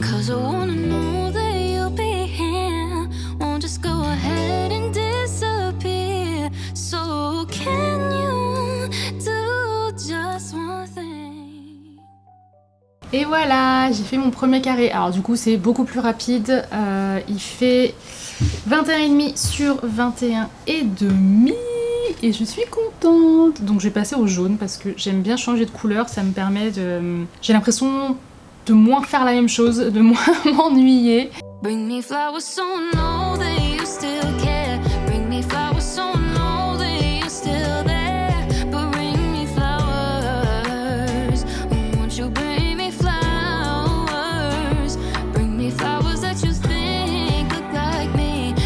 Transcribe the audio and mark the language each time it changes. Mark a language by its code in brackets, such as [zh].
[en] I wanna know that you'll be here. Won't just go ahead and disappear. So can you do just one thing? [fr] Et voilà, j'ai fait mon premier carré. Alors du coup c'est beaucoup plus rapide. Il fait 21,5 sur 21,5 et je suis contente. Donc je vais passer au jaune parce que j'aime bien changer de couleur. Ça me permet de... J'ai l'impression de moins faire la même chose, de moins m'ennuyer. [en] Bring me flowers so know that you still care. Bring me flowers so know that you're still there. But bring me flowers. Won't you bring me flowers? Bring me flowers that you think look like me.